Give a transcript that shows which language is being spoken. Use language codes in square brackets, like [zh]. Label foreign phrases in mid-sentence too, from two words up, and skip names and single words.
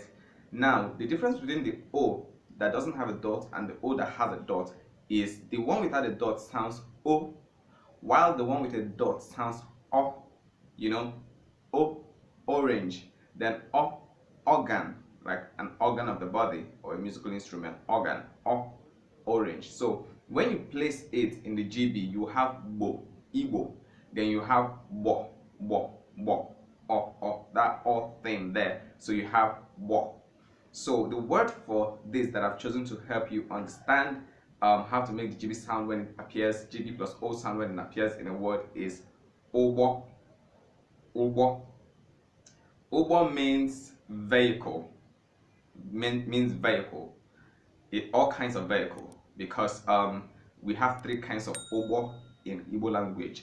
[en] Now, the difference between the O that doesn't have a dot and the O that has a dot is the one without a dot sounds O, while the one with a dot sounds O. You know, O, orange, then O, organ, like an organ of the body or a musical instrument, organ, O, orange. So when you place it in the GB, you have bo, Igbo, then you have bo, bo, bo, o, that O thing there. So you have bo. So the word for this that I've chosen to help you understand how to make the GB sound when it appears, GB plus O sound when it appears in a word is obo, obo. Obo means vehicle, means vehicle, all kinds of vehicle, because we have 3 kinds of obo in Igbo language.